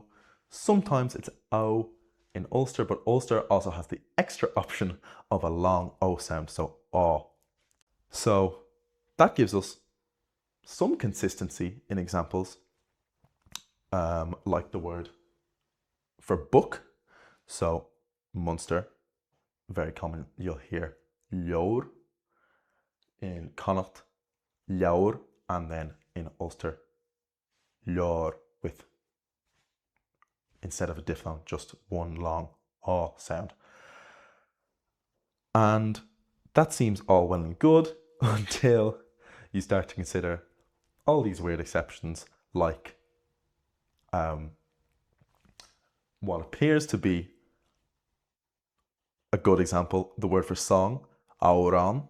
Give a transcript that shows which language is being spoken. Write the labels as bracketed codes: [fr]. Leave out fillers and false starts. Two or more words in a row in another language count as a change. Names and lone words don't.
[en] Sometimes it's O in Ulster, but Ulster also has the extra option of a long O sound, so O. So that gives us some consistency in examples, like the word for book. So Munster, very common, you'll hear leor. In Connacht, leor, and then in Ulster, leor, with, instead of a diphthong, just one long O sound. And that seems all well and good until you start to consider all these weird exceptions, like what appears to be a good example, the word for song, auran.